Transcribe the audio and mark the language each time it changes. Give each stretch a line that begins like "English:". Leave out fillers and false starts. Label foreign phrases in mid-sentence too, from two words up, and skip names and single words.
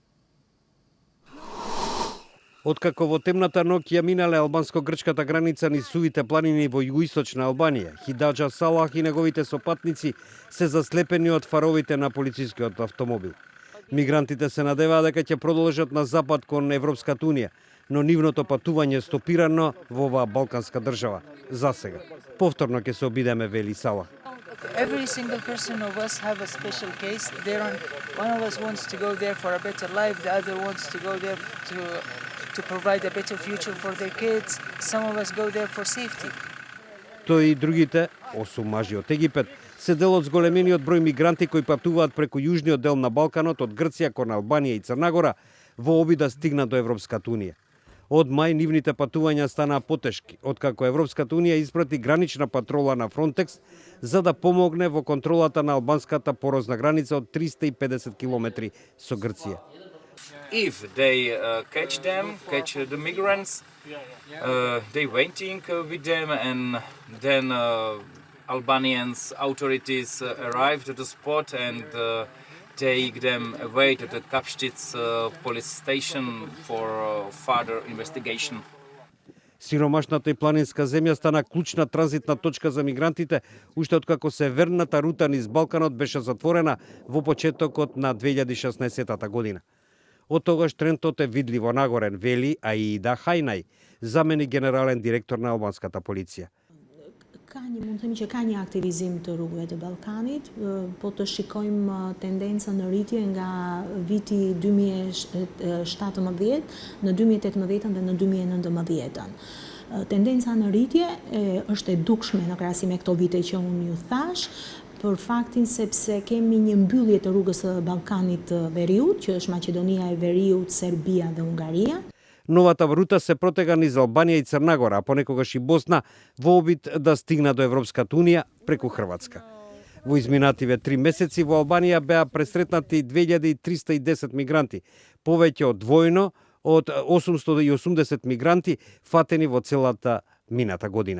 Macedonian: Откако во темната ноќ ја минале албанско-грчката граница низ сувите планини во југоисточна Албанија, Хидаџа Салах и неговите сопатници се заслепени од фаровите на полицискиот автомобил. Мигрантите се надеваа дека ќе продолжат на запад кон Европската унија, но нивното патување е стопирано во оваа балканска држава. За сега. Повторно ќе се обидеме, вели Салах.
English: Every single person of us have a special case. One of us wants to go there for a better life, the other wants to go there to provide a better future for their kids. Some of us go there for safety.
Macedonian: Тој и другите, 8 мажи од Египет, се дел од зголемениот број мигранти кои патуваат преку јужниот дел на Балканот од Грција кон Албанија и Црнагора во обид да стигнат до Европската унија. Од мај нивните патувања станаа потешки, откако Европската унија испрати гранична патрола на Frontex за да помогне во контролата на албанската порозна граница од 350 километри со Грција.
English: If they catch the migrants, they waiting with them, and then Albanians authorities arrive to the spot and take them away to the Kapštic police station for further investigation.
Macedonian: Сиромашната и планинска земја стана клучна транзитна точка за мигрантите, уште откако северната рута низ Балканот беше затворена во почетокот на 2016 година. Од тогаш трендот е видливо нагорен, вели Аида Хајнај, заменик генерален директор на албанската полиција.
Albanian: Mund të themi që ka një aktivizim të rrugëve të Ballkanit, po të shikojmë tendencën në rritje nga viti 2017 në 2018 dhe në 2019. Tendenca në rritje është e dukshme në krahasim me këto vite që unë ju thash, për faktin sepse kemi një mbyllje të rrugës së Ballkanit të Veriut, që është Maqedonia e Veriut, Serbia dhe Hungaria.
Macedonian: Новата рута се протега низ Албанија и Црна Гора, а понекогаш и Босна, во обид да стигна до Европската Унија преку Хрватска. Во изминативе 3 месеци во Албанија беа пресретнати 2310 мигранти, повеќе од двојно од 880 мигранти фатени во целата мината година.